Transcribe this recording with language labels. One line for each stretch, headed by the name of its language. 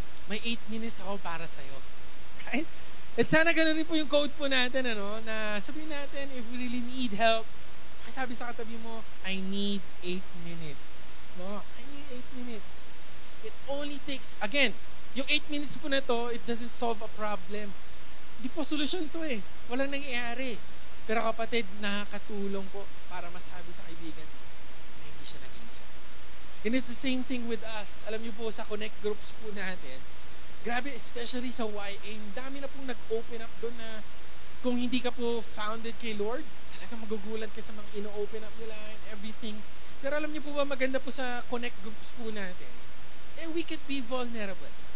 Filipino: May 8 minutes ako para sa'yo. Right? At sana ganun rin po yung code po natin, ano, na sabihin natin,
English: if we really need help,
Filipino: sabi sa katabi mo,
English: I need 8 minutes.
Filipino: No?
English: I need 8 minutes. It only takes, again,
Filipino: yung 8 minutes po na to,
English: it doesn't solve a problem.
Filipino: Hindi po solusyon to eh. Walang nangyayari. Pero kapatid, nakakatulong po para masabi sa kaibigan mo na hindi siya nag-iisa.
English: And it's the same thing with us.
Filipino: Alam niyo po, sa connect groups po natin, grabe, especially sa YA, dami na pong nag-open up doon na kung hindi ka po founded kay Lord, talaga magugulat ka sa mga ino-open up nila and everything. Pero alam niyo po ba, maganda po sa connect groups po natin,
English: we can be vulnerable.